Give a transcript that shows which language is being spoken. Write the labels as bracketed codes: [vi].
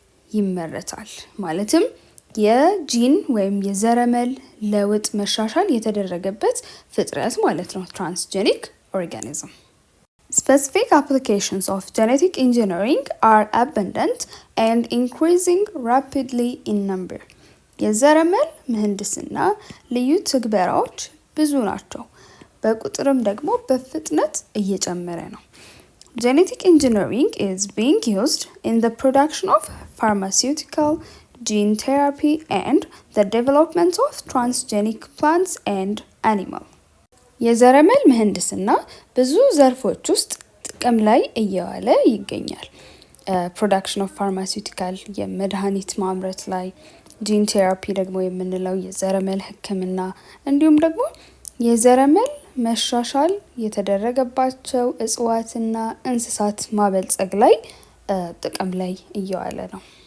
[am] ይመረታል። ማለትም የጂን ወይም የዘረመል ለውጥ መሻሻል የተደረገበት ፍጥረት ማለት ነው፣ ትራንስጀኒክ ኦርጋኒዝም። [en] Specific applications of genetic engineering are abundant and increasing rapidly in number. [am] የዘረመል ምህንድስና ልዩ ትግበራዎች ብዙ ናቸው፣ በቁጥርም ደግሞ በፍጥነት እየጨመረ ነው። [en] Genetic engineering is being used in the production of pharmaceutical, gene therapy and the development of transgenic plants and animals. [am] የዘረመል ምህንድስና ብዙ ዘርፎች ውስጥ ጥቅም ላይ እየዋለ ይገኛል። ፕሮዳክሽን ኦፍ ፋርማሲውቲካል የመድኃኒት ማምረት ላይ፣ ጂን ቴራፒ ደግሞ የምንለው የዘረመል ሕክምና እንዲሁም ደግሞ የዘረመል መሻሻል የተደረገባቸው እጽዋትና እንስሳት ማበልጸግ ላይ ጥቅም ላይ እየዋለ ነው።